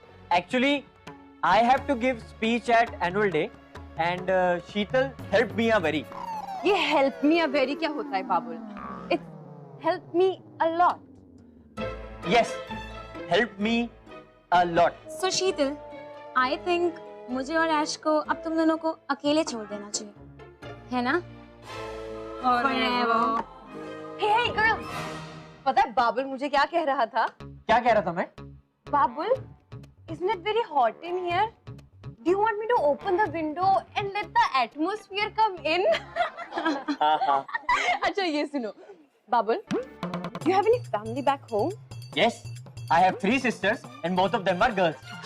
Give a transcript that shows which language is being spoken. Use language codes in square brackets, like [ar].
[en] Actually, I have to give speech at annual day, and Sheetal helped me a very. [hi] ये [en] help me a very [hi] क्या होता है बाबुल? [en] It helped me a lot. Yes, helped me a lot. [hi] So Sheetal, [en] I think [hi] मुझे और ऐश को अब तुम दोनों को अकेले छोड़ देना चाहिए। है ना? [en] Forever. Hey girl, [hi] पता है बाबुल मुझे क्या कह रहा था? क्या कह रहा था मैं? [en] Babul, isn't it very hot in here? Do you want me to open the window and let the atmosphere come in? [hi] हाँ. अच्छा ये सुनो, [en] Babul, do you have any family back home? Yes, I have 3 sisters and both of them are girls.